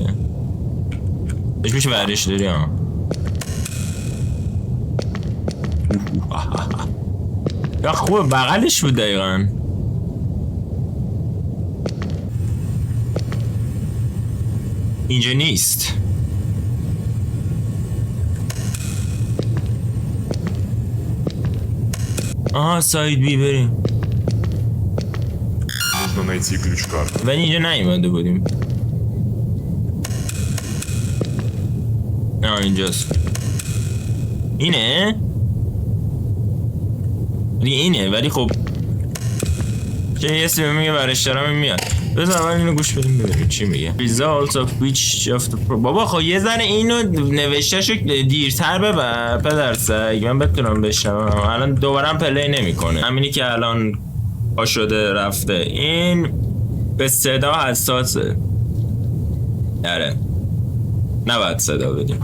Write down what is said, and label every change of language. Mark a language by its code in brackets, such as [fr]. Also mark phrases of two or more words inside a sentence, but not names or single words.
[fa] بهش میشه ورش داری ها. یا خوبه بغلش بود دقیقا. اینجا نیست. آها [en] side B [fa] بریم. [ru] Нужно найти ключ-карту. [fa] ولی اینجا نیومده بودیم. نه اینجاست. اینه؟ اینه ولی خب چه یه سی میگه برشترم میاد. بذار اول اینو گوش بدیم ببینیم چی میگه. [en] Results of which of the [fa] بابا خب یه ذره اینو نوشته شو دیرتر ببر پدر سگ من بتونم بشنوم. الان دوباره پلی نمیکنه. همینی که الان پا شده رفته. این به صدا حساسه. آره نباید صدا بدیم.